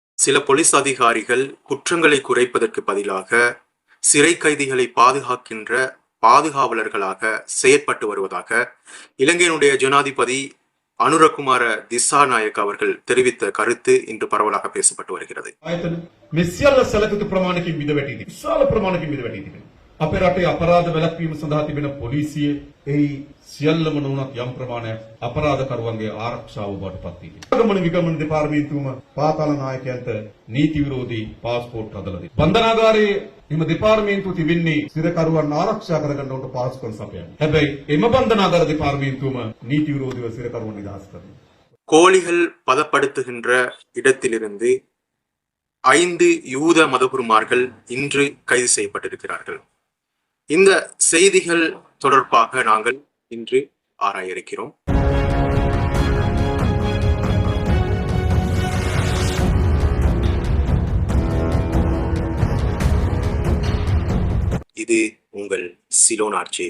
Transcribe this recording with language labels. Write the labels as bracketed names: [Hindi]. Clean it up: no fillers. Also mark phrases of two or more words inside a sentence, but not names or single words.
[Tamil] சில போலீஸ் அதிகாரிகள் குற்றங்களை குறைப்பதற்கு பதிலாக சிறை கைதிகளை பாதுகாக்கின்ற பாதுகாவலர்களாக செயற்பட்டு வருவதாக இலங்கையினுடைய ஜனாதிபதி அனுரகுமார திசாநாயக்க அவர்கள் தெரிவித்த கருத்து இன்று பரவலாக பேசப்பட்டு வருகிறது. [Sinhala] අපේ රටේ අපරාධ වැළැක්වීම සඳහා තිබෙන පොලිසිය එහි සියල්ලම නොවුනත් යම් ප්‍රමාණයක් අපරාධකරුවන්ගේ ආරක්ෂාව බවට පත් වී තිබෙනවා. ගමන විගමන දෙපාර්තමේන්තුවම පාතාල නායකයන්ට නීති විරෝධී පාස්පෝර්ට් හදලා දෙනවා. බන්ධනාගාරයේ එම දෙපාර්තමේන්තුව තිබෙන්නේ සිරකරුවන් ආරක්ෂා කරගන්න උන්ට පාස්කම් සපයන්නේ. හැබැයි එම බන්ධනාගාර දෙපාර්තමේන්තුවම නීති විරෝධීව සිරකරුවන් නිදහස් කරනවා. [Tamil] கோழிகள் பதப்படுத்துகின்ற இடத்திலிருந்து 5 யூத மதகுருமார்கள் இன்று கைது செய்யப்பட்டிருக்கிறார்கள். இந்த செய்திகள் தொடர்பாக நாங்கள் இன்று ஆராய இருக்கிறோம். இது உங்கள் சிலோன் ஆர்ஜே.